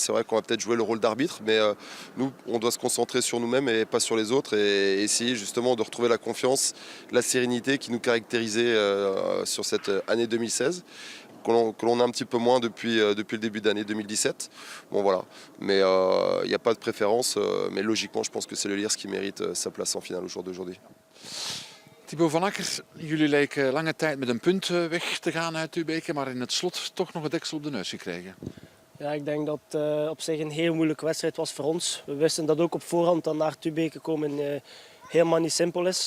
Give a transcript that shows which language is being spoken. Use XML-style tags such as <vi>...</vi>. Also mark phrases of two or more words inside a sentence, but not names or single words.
<fr>C'est vrai qu'on va peut-être jouer le rôle d'arbitre, mais nous, on doit se concentrer sur nous-mêmes et pas sur les autres et essayer justement de retrouver la confiance, la sérénité qui nous caractérisait sur cette année 2016. Que l'on a un petit peu moins depuis le début d'année 2017. Bon voilà, mais il n'y a pas de préférence, mais logiquement je pense que c'est le Lierse qui mérite sa place en finale au jour d'aujourd'hui.</fr> <nl>Thibaut van Akker, jullie leken lange tijd met een punt weg te gaan uit uw beker, maar in het slot toch nog een deksel op de neus gekregen. Ja, ik denk dat het op zich een heel moeilijke wedstrijd was voor ons. We wisten dat ook op voorhand dat naar Tubeke komen helemaal niet simpel is.</nl>